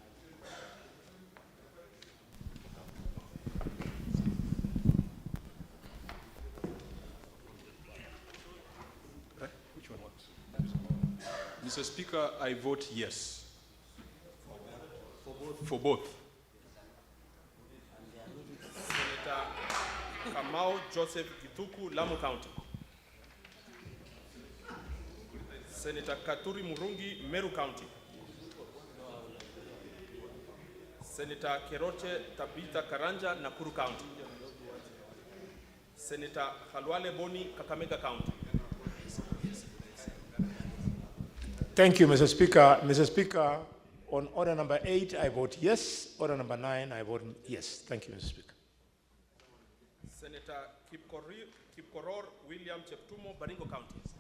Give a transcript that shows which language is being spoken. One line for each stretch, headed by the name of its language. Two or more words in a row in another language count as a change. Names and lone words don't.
English: Which one works? Mr. Speaker, I vote yes. For both. Senator Kamau Joseph Githuku, Lamu County. Senator Katuri Murungi, Meru County. Senator Keroche Tabitha Karanja, Nakuru County. Senator Halwale Boni, Kakamega County. Thank you, Mr. Speaker. Mr. Speaker, on order number 8, I vote yes. Order number 9, I vote yes. Thank you, Mr. Speaker. Senator Kipkoror William Cheptumo, Baringo County.